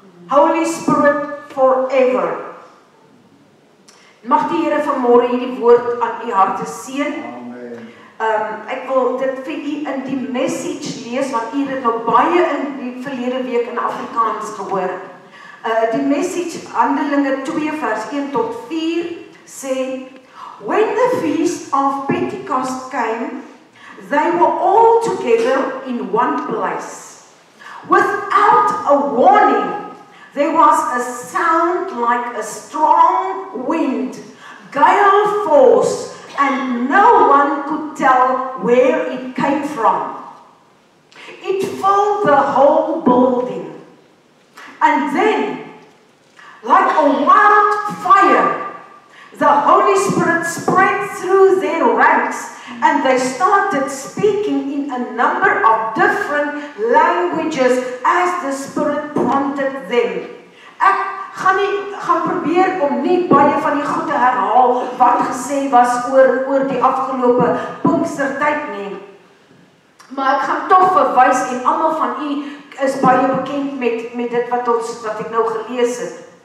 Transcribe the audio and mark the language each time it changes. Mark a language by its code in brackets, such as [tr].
[en] Holy Spirit forever. [af] Mag die Here vanmôre hierdie woord aan U harte seën. Ek wil dit vir U in die message lees, want U het dit nou baie in die verlede week in Afrikaans gehoor. Die message, Handelinge 2 vers 1 tot 4, sê, [en] when the feast of Pentecost came, they were all together in one place. Without a warning, there was a sound like a strong wind, gale force, and no one could tell where it came from. It filled the whole building. And then, like a wildfire, the Holy Spirit spread through their ranks, and they started speaking in a number of different languages as the Spirit prompted them. [af] Ek gaan probeer om nie baie van die goed te herhaal wat gesê was oor die afgelope Pinkstertyd nie. Maar ek gaan tog verwys en almal van u is baie bekend met dit wat ek nou gelees het.